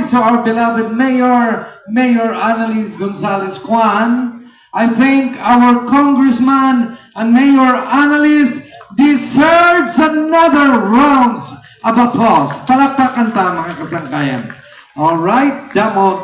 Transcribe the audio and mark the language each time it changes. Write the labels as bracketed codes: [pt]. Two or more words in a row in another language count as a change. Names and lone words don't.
[en] our beloved Mayor, Mayor Annalise Gonzalez Juan. I think our Congressman and Mayor Annalise deserves another rounds of applause. [war] Palakpakan ta mga kasangkayan. [en] All right, [war] damo.